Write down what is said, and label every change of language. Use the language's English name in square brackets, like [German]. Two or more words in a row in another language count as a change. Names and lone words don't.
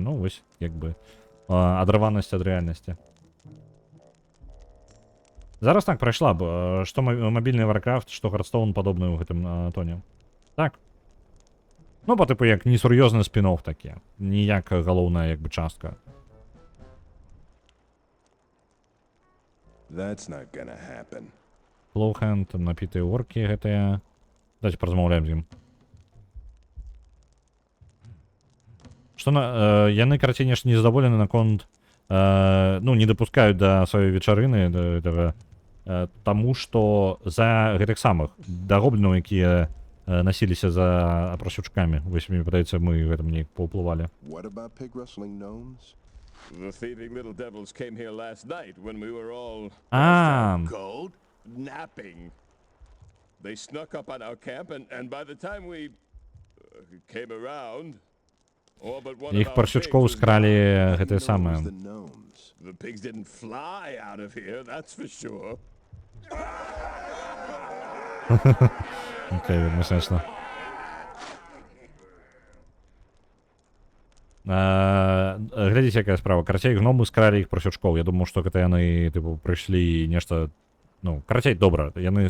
[Belarusian] Ну, вось, як бы, адрыванасць ад рэальнасці. Зараз так прайшла б, што мабільны Warcraft, што Hearthstone падобны ў гэтым тоне. Так. Ну, па тыпу, як несур'ёзны спін-офф такі. Ніяк галоўная, як бы, частка. [English] That's not gonna happen. Lowhand, [Belarusian] напітыя оркі гэтыя. Давайте паразмаўляем з ім. Што яны, карацей, нешта незадаволены наконт, ну, не дапускаюць да сваёй вечарыны, да гэтага, таму што за гэтых самых дагоблінаў, якія насіліся за прасючкамі. Вось, мне падаецца, мы гэтым неяк паўплывалі. [English] What about pig rustling gnomes? The thieving little devils came here last night when we were all cold, napping. They snuck up on our camp, and by the time we came around, all but one [Belarusian] Іх [English] of our [Belarusian] парсючкоў [English] pigs was [Belarusian] скралі гэтыя самыя. [English] The pigs didn't fly out of here, that's for sure. [Belarusian] Окей, вельмі смешна. Глядзіце, якая справа. Карацей, гномы скралі іх парсючкоў. Я думаў, што гэта яны, тыпу, прыйшлі нешта... Ну, карацей, добра. Яны...